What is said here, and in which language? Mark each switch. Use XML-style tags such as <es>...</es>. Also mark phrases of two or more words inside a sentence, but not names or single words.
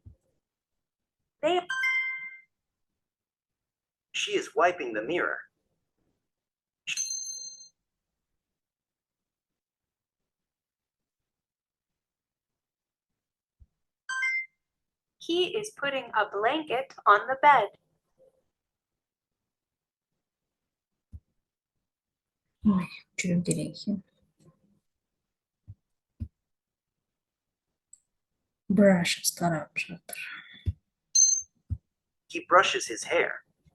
<en>She is wiping the mirror. He is putting a blanket on the bed.</en> <kk>Ой, жүру керек екен. Brushes тарап жатыр.</kk> <en>He brushes his hair.</en>